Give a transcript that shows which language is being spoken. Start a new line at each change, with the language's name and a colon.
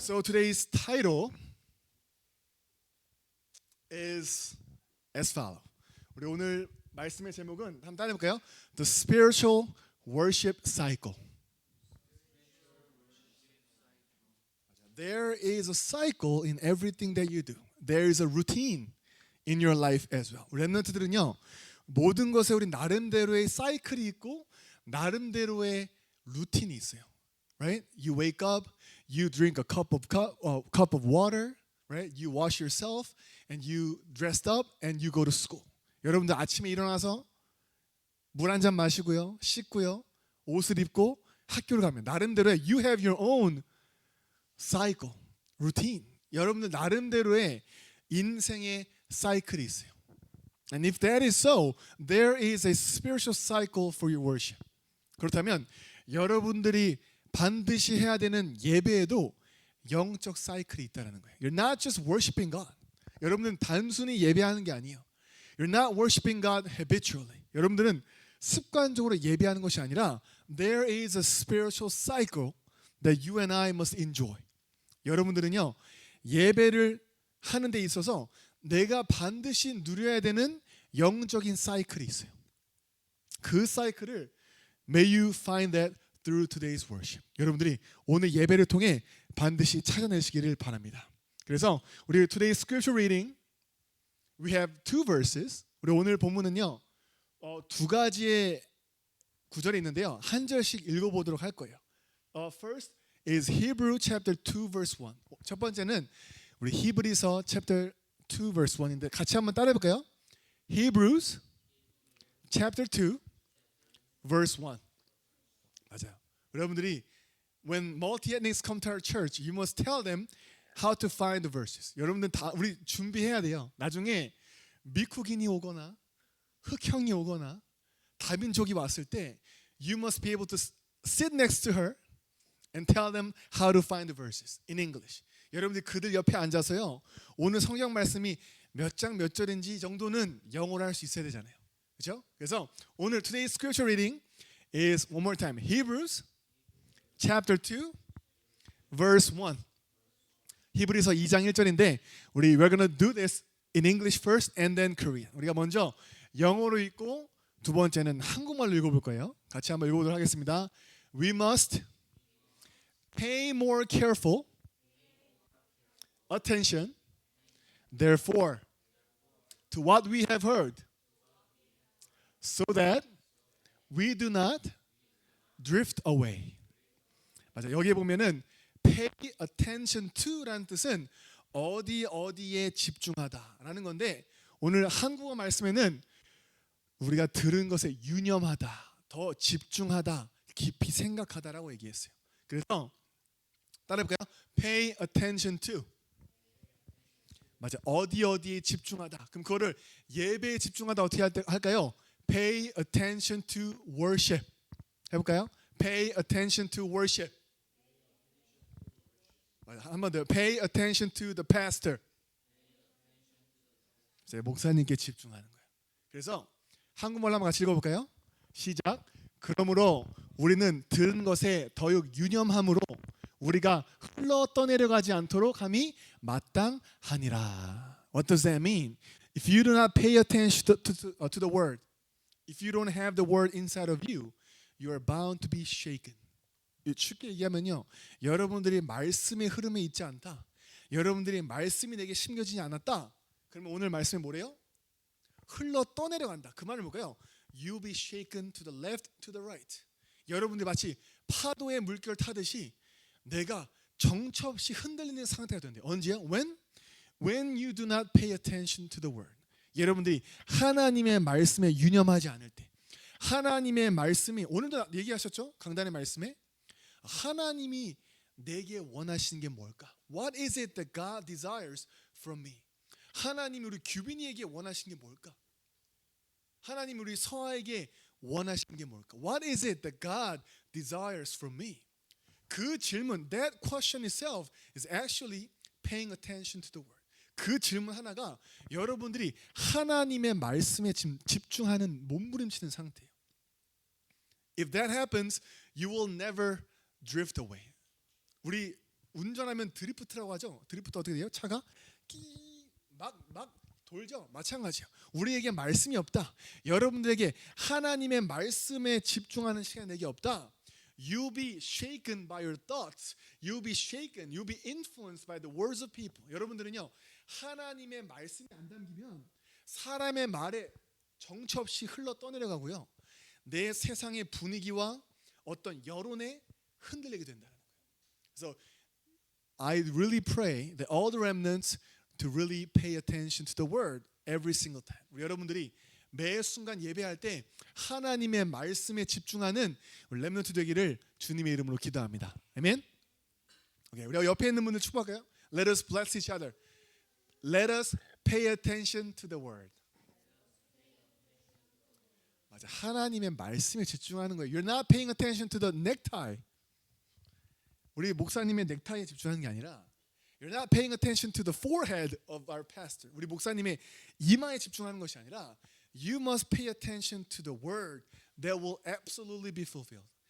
English: So today's title is as follow.
Korean: 우리 오늘 말씀의 제목은 한번 따라해볼까요?
English: The spiritual worship cycle. There is a cycle in everything that you do. There is a routine in your life as well.
Korean: 우리 랩런트들은요, 모든 것에 우리 나름대로의 사이클이 있고 나름대로의 루틴이 있어요.
English: Right? You wake up, you drink a cup of water, right? You wash yourself, and you dressed up, and you go to school.
Korean: 여러분들 아침에 일어나서 물 한 잔 마시고요, 씻고요, 옷을 입고 학교를 가면 나름대로의
English: you have your own cycle, routine.
Korean: 여러분들 나름대로의 인생의 사이클이 있어요.
English: And if that is so, there is a spiritual cycle for your worship.
Korean: 그렇다면 여러분들이 반드시 해야 되는 예배에도 영적 사이클이 있다는 거예요.
English: You're not just worshiping God.
Korean: 여러분들은 단순히 예배하는 게 아니에요.
English: You're not worshiping God habitually.
Korean: 여러분들은 습관적으로 예배하는 것이 아니라
English: there is a spiritual cycle that you and I must enjoy.
Korean: 여러분들은요, 예배를 하는 데 있어서 내가 반드시 누려야 되는 영적인 사이클이 있어요. 그 사이클을
English: may you find that through today's worship.
Korean: 여러분들이 오늘 예배를 통해 반드시 찾아내시기를 바랍니다. 그래서 우리
English: today's scripture reading we have two verses.
Korean: 우리 오늘 본문은요, 두 가지의 구절이 있는데요. 한 절씩 읽어보도록 할 거예요.
English: First is Hebrew chapter 2 verse 1.
Korean: 첫 번째는 우리 히브리서
English: chapter 2 verse 1
Korean: 인데 같이 한번 따라해 볼까요?
English: Hebrews chapter 2 verse 1.
Korean: 맞아요. 여러분들이
English: when multi-ethnics come to our church, you must tell them how to find the verses.
Korean: 여러분들 다 우리 준비해야 돼요. 나중에 미국인이 오거나 흑형이 오거나 다민족이 왔을 때
English: you must be able to sit next to her and tell them how to find the verses in English.
Korean: 여러분들이 그들 옆에 앉아서요, 오늘 성경 말씀이 몇 장 몇 절인지 정도는 영어로 할 수 있어야 되잖아요. 그렇죠? 그래서 오늘
English: today's scripture reading is one more time. Hebrews chapter 2 verse 1.
Korean: 히브리서 2장 1절인데 우리
English: we're gonna do this in English first and then Korean.
Korean: 우리가 먼저 영어로 읽고 두 번째는 한국말로 읽어볼 거예요. 같이 한번 읽어보도록 하겠습니다.
English: We must pay more careful attention, therefore, to what we have heard, so that we do not drift away.
Korean: 맞아. 여기에 보면은
English: pay attention to
Korean: 라는 뜻은 어디에 집중하다라는 건데 오늘 한국어 말씀에는 우리가 들은 것에 유념하다, 더 집중하다, 깊이 생각하다라고 얘기했어요. 그래서 따라해볼까요?
English: Pay attention to.
Korean: 맞아. 어디에 집중하다. 그럼 그거를 예배에 집중하다 어떻게 할까요?
English: Pay attention to worship.
Korean: 해볼까요?
English: Pay attention to worship.
Korean: 한 번 더.
English: Pay attention to the pastor.
Korean: 목사님께 집중하는 거예요. 그래서 한국말로 한번 같이 읽어볼까요? 시작. 그러므로 우리는 들은 것에 더욱 유념함으로 우리가 흘러 떠내려가지 않도록 함이 마땅하니라.
English: What does that mean? If you do not pay attention to the word, if you don't have the word inside of you, you are bound to be shaken.
Korean: 쉽게 얘기하면요, 여러분들이 말씀의 흐름에 있지 않다, 여러분들이 말씀이 내게 심겨지지 않았다, 그러면 오늘 말씀이 뭐래요? 흘러 떠내려간다. 그 말은 뭘까요?
English: You'll be shaken to the left, to the right.
Korean: 여러분들이 마치 파도의 물결 타듯이 내가 정처 없이 흔들리는 상태가 된대요. 언제요?
English: When you do not pay attention to the word.
Korean: 여러분들이 하나님의 말씀에 유념하지 않을 때, 하나님의 말씀이 오늘도 얘기하셨죠? 강단의 말씀에 하나님이 내게 원하시는 게 뭘까?
English: What is it that God desires from me?
Korean: 하나님이 우리 규빈이에게 원하시는 게 뭘까? 하나님이 우리 서아에게 원하시는 게 뭘까?
English: What is it that God desires from me?
Korean: 그 질문,
English: that question itself is actually paying attention to the word.
Korean: 그 질문 하나가 여러분들이 하나님의 말씀에 집중하는 몸부림치는 상태예요.
English: If that happens, you will never drift away.
Korean: 우리 운전하면 드리프트라고 하죠. 드리프트 어떻게 돼요? 차가 막 돌죠. 마찬가지요. 우리에게 말씀이 없다. 여러분들에게 하나님의 말씀에 집중하는 시간이 없다.
English: You'll be shaken by your thoughts. You'll be shaken. You'll be influenced by the words of people.
Korean: 여러분들은요. 하나님의 말씀이 안 담기면 사람의 말에 정처 없이 흘러 떠내려가고요. 내 세상의 분위기와 어떤 여론에 흔들리게 된다는 거예요. 그래서
English: I really pray that all the remnants to really pay attention to the word every single time.
Korean: 우리 여러분들이 매 순간 예배할 때 하나님의 말씀에 집중하는 렘넌트 되기를 주님의 이름으로 기도합니다. 아멘. 오케이, 우리 옆에 있는 분들 축복할까요?
English: Let us bless each other. Let us pay attention to the word.
Korean: 맞아, 하나님의 말씀에 집중하는 거예요.
English: You're not paying attention to the necktie.
Korean: 우리 목사님의 넥타이에 집중하는 게 아니라
English: You're not paying attention to the forehead of our pastor.
Korean: 우리 목사님의 이마에 집중하는 것이 아니라
English: You must pay attention to the word that will absolutely be fulfilled.